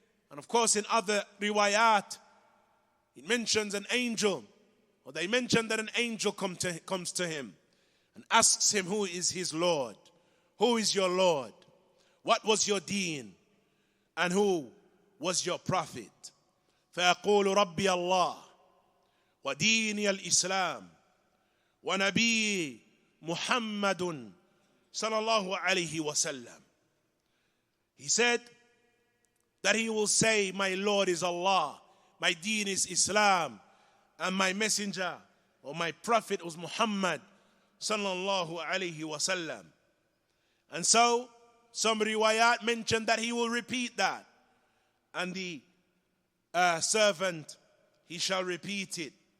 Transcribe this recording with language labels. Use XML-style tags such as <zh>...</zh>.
<en>And of course in other riwayat, it mentions an angel, or they mention that an angel comes to him and asks him, who is his Lord? Who is your Lord? What was your deen? And who was your prophet?</en> <ar>فيقول ربي الله وديني الإسلام ونبي محمد صلى الله عليه وسلم.</ar> <en>He said that he will say, my Lord is Allah, my deen is Islam, and my messenger or my prophet was Muhammad sallallahu alayhi wasallam. And so some riwayat mentioned that he will repeat that, and the servant, he shall repeat it.</en>